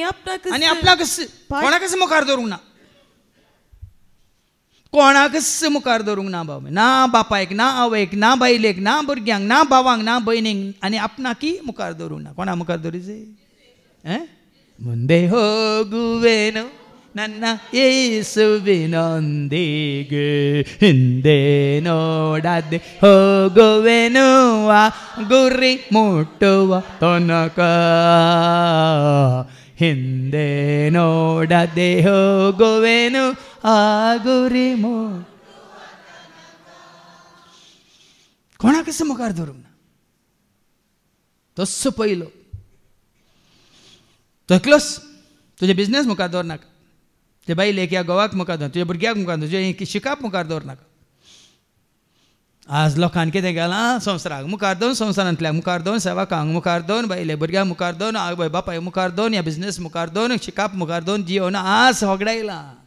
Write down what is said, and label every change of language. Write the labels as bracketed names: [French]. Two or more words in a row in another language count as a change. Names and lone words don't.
[Konkani] आपणाकच कोणाकच मुखार दवरूंक ना कोणाकच मुखार दवरूंक ना बाबा ना बापायक ना आवयक ना बायलेक ना भुरग्यांक ना भावांक ना भयणीक आनी आपणाकी मुखार दवरूंक ना कोणा मुखार दवरीचे [Kannada] ಮುಂದೆ ಹೋಗುವೆನು ನನ್ನ ಯೇಸುವಿನೊಂದಿಗೆ ಹಿಂದೆ ನೋಡದೆ ಹೋಗುವೆನು ಆ ಗುರಿ ಮುಟ್ಟುವ ತನಕ ಹಿಂದೆ ನೋಡದೆ ಹೋಗುವೆನು ಆ ಗುರಿ [Konkani] कोणाकच मुखार धरूंक ना तस्सो पयलो तो एकलोच तुजे बिझनेस मुखार दवर नाका तुजे बायलेक या गोवाक मुखार दवर तुज्या भुरग्याक मुखार दवर तुजे शिकाप मुखार दवर नाका आज लोकांनी कितें केलां संवसाराक मुखार दवन संवसारांतल्याक मुखार दवन सेवकांक मुखार दवन बायले भुरग्यांक मुखार दवन आवय बापायक मुखार दवन या बिझनेस मुखार दवन शिकाप मुखार दवन जिवन आज होगडायलां